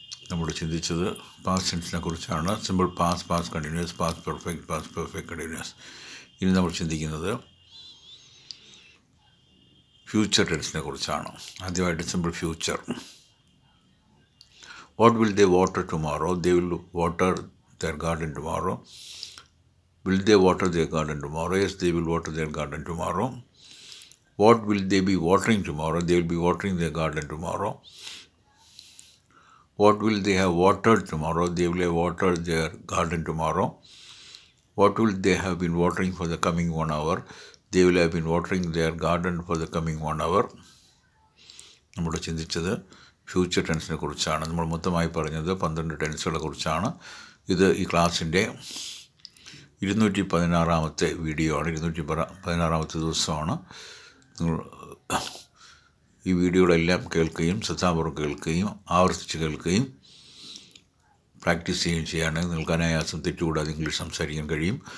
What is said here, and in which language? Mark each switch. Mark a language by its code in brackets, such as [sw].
[ml] നമ്മൾ ചിന്തിച്ചത് പാസ്റ്റ് ടെൻസിനെ കുറിച്ചാണ്. Simple past, past continuous, past perfect continuous. ഇനി നമ്മൾ ചിന്തിക്കുന്നത് ഫ്യൂച്ചർ ടെൻസിനെ കുറിച്ചാണ്. ആദ്യമായിട്ട് simple future. [en] What will they water tomorrow? They will water their garden tomorrow. Will they water their garden tomorrow? Yes, they will water their garden tomorrow. What will they be watering tomorrow? They will be watering their garden tomorrow. What will they have watered tomorrow? They will have watered their garden tomorrow. What will they have been watering for the coming 1 hour? They will have been watering their garden for the coming 1 hour. [ml] നമ്മൾ ചിന്തിച്ചത് future ടെൻസിനെ കുറിച്ചാണ്. നമ്മൾ മൊത്തമായി പറഞ്ഞത് 12 ടെൻസുകളെ കുറിച്ചാണ്. ഇത് ഈ ക്ലാസ്സിൻ്റെ 216 വീഡിയോ ആണ്. 216 ദിവസമാണ്. നിങ്ങൾ ഈ വീഡിയോകളെല്ലാം കേൾക്കുകയും ശ്രദ്ധാപൂർവ്വം കേൾക്കുകയും ആവർത്തിച്ച് കേൾക്കുകയും പ്രാക്ടീസ് ചെയ്യുകയും ചെയ്യുകയാണെങ്കിൽ നിങ്ങൾക്ക് അനായാസം തെറ്റുകൂടാതെ ഇംഗ്ലീഷ് സംസാരിക്കാൻ കഴിയും.